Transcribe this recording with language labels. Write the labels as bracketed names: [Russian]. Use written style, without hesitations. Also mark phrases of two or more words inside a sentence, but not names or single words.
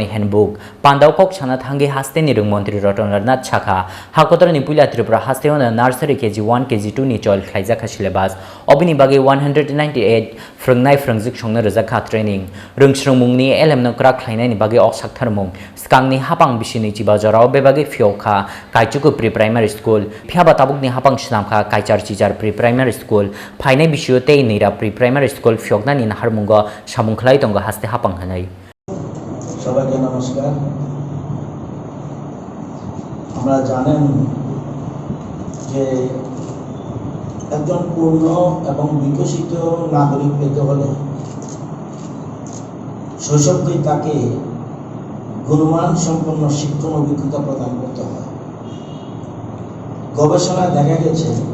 [Kok Borok] handbook pandao kok sana thangi haste ni Rwng Mantri Ratanlal Nath chakha hakotor ni puila Tripura haste ona [English] nursery KG 1 KG 2 [Kok Borok] ni chol khlaijaka syllabus obini bagi 198 phrangnai phrangjak songno Rwkha training rungsrungmung ni elem no krak khlainai ni bagi ok saktharmung skang ni hapang bisini chibajorao be bagi Phiyogkha kaichuku [English] pre primary school [Kok Borok] phiaba tabuk ni hapang shnamkha kaichar Chijar pre-primary school, Paine Bishu Tei Nira pre-primary school, Phiyogna Nin Harmunga, Shamungklai Tonga Haste Hapang Hanai. [Bangla] সবাইকে নমস্কার আমরা জানেন যে একজন পূর্ণ এবং বিকশিত নাগরিক পেতে হলে শৈশবকেই তাকে গুণমান সম্পন্ন শিক্ষণ অভিজ্ঞতা প্রদান করতে হয় গবেষণায় দেখা গেছে